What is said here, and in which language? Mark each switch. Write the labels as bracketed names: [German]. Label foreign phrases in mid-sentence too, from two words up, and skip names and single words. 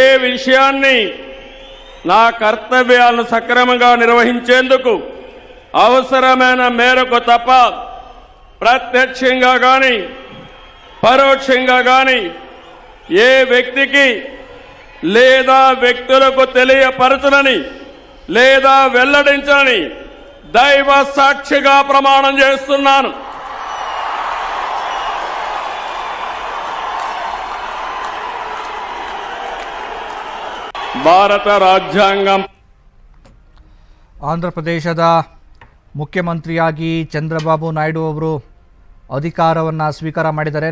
[Telugu] విషయాన్ని నా కర్తవ్యాలను సక్రమంగా నిర్వహించేందుకు అవసరమైన మేరకు తప్ప ప్రత్యక్షంగా గాని పరోక్షంగా గాని ఏ వ్యక్తికి లేదా వ్యక్తులకు తెలియపరచనని లేదా వెల్లడించనని దైవ సాక్షిగా ప్రమాణం చేస్తున్నాను. [Kannada] ಭಾರತ ರಾಜ್ಯಾಂಗಂ. ಆಂಧ್ರ ಪ್ರದೇಶದ ಮುಖ್ಯಮಂತ್ರಿಯಾಗಿ ಚಂದ್ರಬಾಬು ನಾಯ್ಡು ಅವರು ಅಧಿಕಾರವನ್ನು ಸ್ವೀಕಾರ ಮಾಡಿದ್ದಾರೆ.